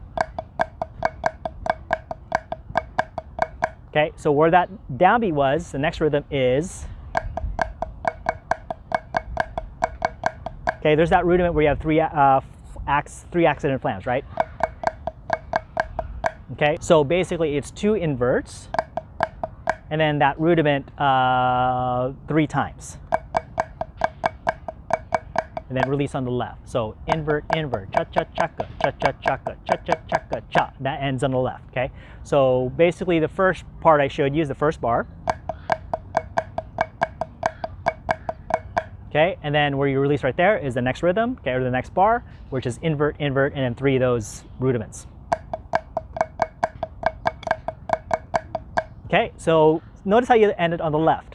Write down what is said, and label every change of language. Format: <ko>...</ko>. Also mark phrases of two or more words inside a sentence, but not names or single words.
<en>Okay, so where that downbeat was, the next rhythm is, okay, there's that rudiment where you have 3 accented flams, right? Okay, so basically it's 2 inverts, and then that rudiment 3 times. and then release on the left. So invert, invert, cha-cha-chaka, cha-cha-chaka, cha-cha-chaka, cha. That ends on the left, okay? So basically the first part I showed you is the first bar. Okay, and then where you release right there is the next rhythm, okay, or the next bar, which is invert, invert, and then 3 of those rudiments. Okay, so notice how you ended on the left.</en>